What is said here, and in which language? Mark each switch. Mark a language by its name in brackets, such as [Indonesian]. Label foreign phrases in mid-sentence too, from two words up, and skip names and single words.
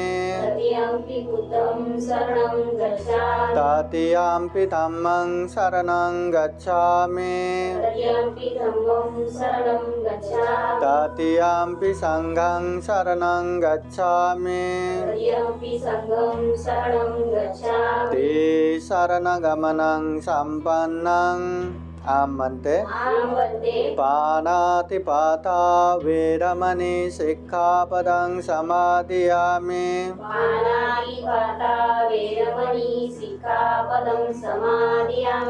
[Pali] तृतीयम्पि बुद्धं शरणं गच्छामि तृतीयम्पि धम्मं शरणं गच्छामि तृतीयम्पि धम्मं शरणं गच्छामि तृतीयम्पि संघं शरणं गच्छामि तृतीयम्पि संघं शरणं गच्छामि त्रिशरणगमनं सम्पन्नं आमन्ते। आमन्ते पानातिपाता वेरमणि सिक्खापदं समादियामि पानातिपाता वेरमणि सिक्खापदं समादियामि